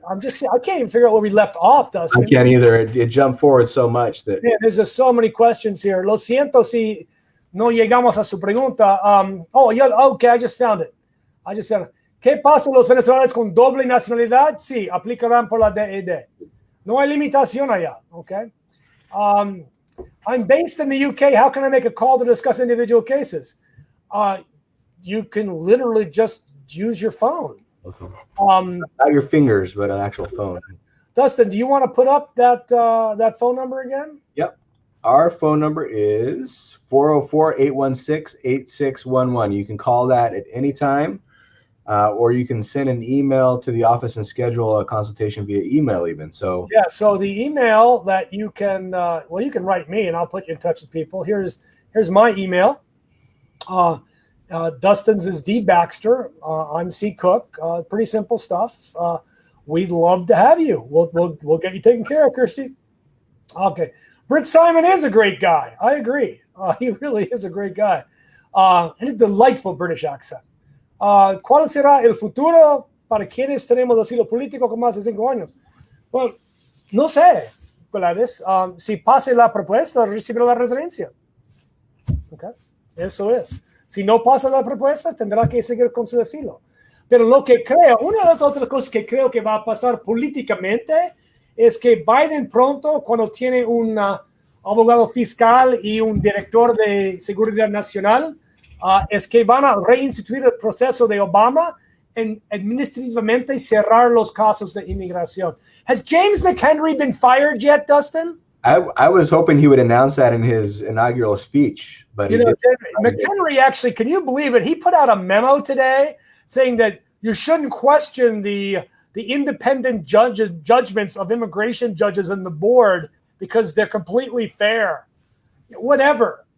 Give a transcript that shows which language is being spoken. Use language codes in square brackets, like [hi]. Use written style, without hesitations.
[en] I can't even figure out where we left off, Dustin. I can't either. It jumped forward so much that... Man, there's just so many questions here. [es] Lo siento si no llegamos a su pregunta. [en] Okay, I just found it. [es] ¿Qué pasa los venezolanos con doble nacionalidad? Sí, aplicarán por la DED. No hay limitación allá, okay? [en] I'm based in the UK. How can I make a call to discuss individual cases? You can literally just use your phone. Not your fingers, but an actual phone. Dustin, do you want to put up that phone number again? Yep. Our phone number is 404-816-8611. You can call that at any time, or you can send an email to the office and schedule a consultation via email even. So the email that you can, you can write me and I'll put you in touch with people. Here's my email. Dustin's is D Baxter. I'm C Kuck. Pretty simple stuff. We'd love to have you. We'll get you taken care of, Kirsty. Okay. Britt Simon is a great guy. I agree. He really is a great guy. And a delightful British accent. [es] ¿Cuál será el futuro para quienes tenemos asilo político con más de 5 años? Well, no sé. particulares, si pase la propuesta, recibirá la residencia. Okay. Eso es. Si no pasa la propuesta, tendrá que seguir con su asilo. Pero lo que creo, una de las otras cosas que creo que va a pasar políticamente es que Biden pronto, cuando tiene un abogado fiscal y un director de seguridad nacional, es que van a reinstituir el proceso de Obama en administrativamente cerrar los casos de inmigración. [en] Has James McHenry been fired yet, Dustin? I was hoping he would announce that in his inaugural speech, but McHenry actually, can you believe it? He put out a memo today saying that you shouldn't question the independent judgments of immigration judges and the board because they're completely fair. Whatever.